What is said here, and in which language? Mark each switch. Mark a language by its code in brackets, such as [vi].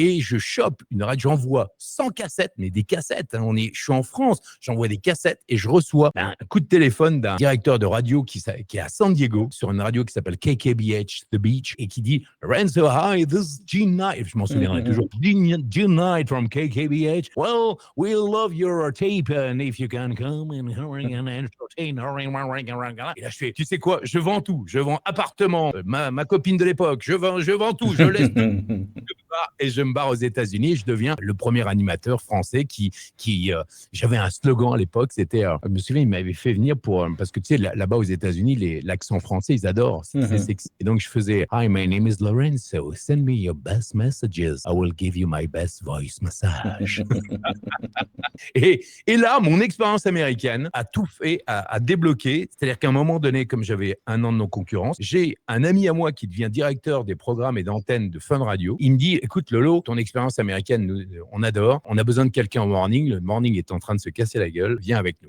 [fr] Et je chope une radio, j'envoie 100 cassettes, mais des cassettes. Hein, je suis en France, j'envoie des cassettes et je reçois un coup de téléphone d'un directeur de radio qui est à San Diego, sur une radio qui s'appelle KKBH The Beach, et qui dit Renzo, [en] hi, this is [fr] Gene Knight. Je m'en souviendrai toujours. [en] Gene Knight from KKBH. Well, we love your tape, and if you can come and entertain. [fr] Et là, je fais, tu sais quoi? Je vends tout. Je vends appartement, ma copine de l'époque. Je vends tout. Je laisse tout. Et je me barre aux États-Unis. Je deviens le premier animateur français qui j'avais un slogan à l'époque. C'était, je me souviens, il m'avait fait venir parce que tu sais, là-bas aux États-Unis, l'accent français, ils adorent. C'est sexy. Et donc, je faisais, [en] Hi, my name is Lorenzo. Send me your best messages. I will give you my best voice massage. [fr] Et là, mon expérience américaine a tout fait, a débloqué. C'est-à-dire qu'à un moment donné, comme j'avais 1 an de non-concurrence, j'ai un ami à moi qui devient directeur des programmes et d'antennes de Fun Radio. Il me dit, écoute Lolo, ton expérience américaine, on adore. On a besoin de quelqu'un au morning. Le morning est en train de se casser la gueule. Viens avec nous.